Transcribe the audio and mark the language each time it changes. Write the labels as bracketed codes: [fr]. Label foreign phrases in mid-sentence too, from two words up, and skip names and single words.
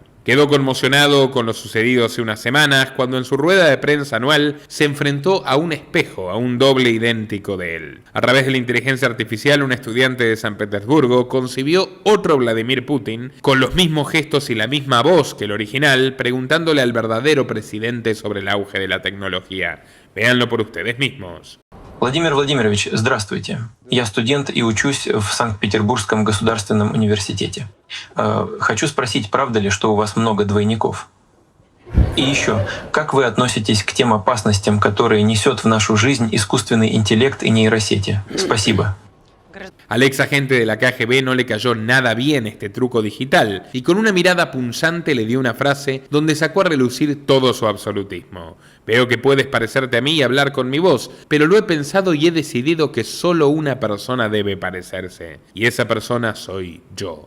[es] Quedó conmocionado con lo sucedido hace unas semanas, cuando en su rueda de prensa anual se enfrentó a un espejo, a un doble idéntico de él. A través de la inteligencia artificial, un estudiante de San Petersburgo concibió otro Vladimir Putin, con los mismos gestos y la misma voz que el original, preguntándole al verdadero presidente sobre el auge de la tecnología. Véanlo por ustedes mismos. [ru] Владимир Владимирович, здравствуйте. Я студент и учусь в Санкт-Петербургском государственном университете. Хочу спросить, правда ли, что у вас много двойников? И еще, как вы относитесь к тем опасностям, которые несет в нашу жизнь искусственный интеллект и нейросети? Спасибо. [es] Al ex agente de la KGB no le cayó nada bien este truco digital, y con una mirada punzante le dio una frase donde sacó a relucir todo su absolutismo. Veo que puedes parecerte a mí y hablar con mi voz, pero lo he pensado y he decidido que solo una persona debe parecerse, y esa persona soy yo.